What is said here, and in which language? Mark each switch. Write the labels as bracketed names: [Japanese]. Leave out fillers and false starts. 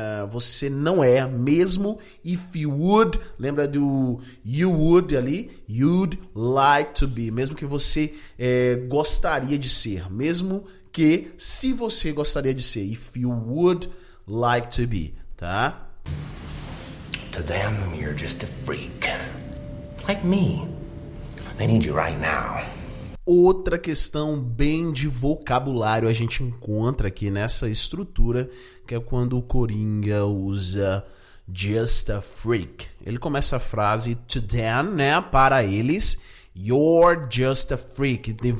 [Portuguese] Você não é, mesmo [English] if you would, [Portuguese] lembra do you would ali, [English] you'd like to be, [Portuguese] mesmo que você gostaria de ser, mesmo que se você gostaria de ser, [English] if you would like to be, [Portuguese] tá? [English] To them, you're just a freak. Like me. They need you right now. [Portuguese] Outra questão bem de vocabulário a gente encontra aqui nessa estrutura, que é quando o Coringa usa [English] just a freak. [Portuguese] Ele começa a frase [English] to them, [Portuguese] né, para eles, [English] you're just a freak.